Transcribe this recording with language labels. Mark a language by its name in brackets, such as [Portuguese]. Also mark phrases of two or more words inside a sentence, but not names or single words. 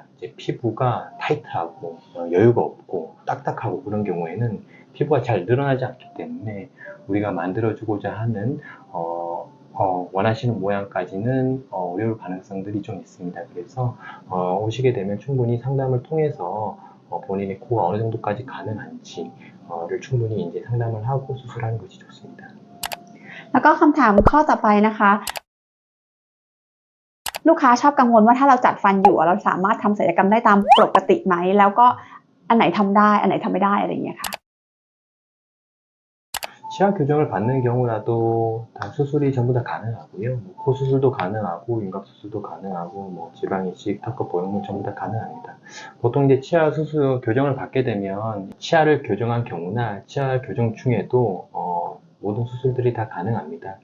[Korean] 이제 피부가 타이트하고 여유가 없고 딱딱하고 그런 경우에는 피부가 잘 늘어나지 않기 때문에 우리가 만들어주고자 하는 원하시는 모양까지는 어려울 가능성들이 좀 있습니다. 그래서 오시게 되면 충분히 상담을 통해서 본인의 코가 어느 정도까지 가능한지를 충분히 이제 상담을 하고 수술하는 것이 좋습니다. [Thai] แล้วก็คำถามข้อต่อไปนะคะลูกค้าชอบกังวลว่าถ้าเราจัดฟันอยู่เราสามารถทำศัลยกรรมได้ตามปกติไหมแล้วก็อันไหนทำได้อันไหนทำไม่ได้อะไรอย่างเงี้ยค่ะ [Korean] 치아 교정을 받는 경우라도 다 수술이 전부 다 가능하고요. 코 수술도 가능하고 윤곽 수술도 가능하고 뭐 지방 이식, 턱끝 보형물 전부 다 가능합니다. 보통 이제 치아 수술 교정을 받게 되면 치아를 교정한 경우나 치아 교정 중에도 모든 수술들이 다 가능합니다.